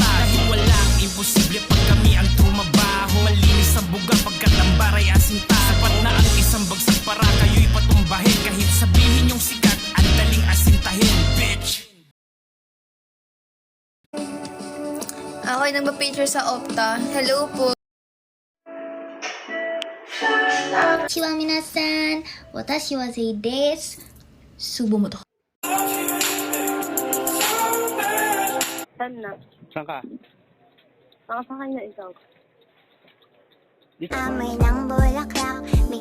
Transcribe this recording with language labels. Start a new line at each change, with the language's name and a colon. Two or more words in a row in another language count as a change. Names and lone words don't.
Filipino: Dahil walang imposible pag kami ang trumabaho. Malinis ang buga pagkat ang baray asinta. Sapat na ang isang bagsak para kayo'y patumbahin. Kahit sabihin yung sikat, ang daling asintahin, bitch. Ako'y nagpa-picture sa Opta. Hello po.
Japanese: ちは皆さん、私はゼイです。
Filipino: Subo mo to. Saan na? Saan ka? Nakasakay na ikaw. Amoy ng bulaklak,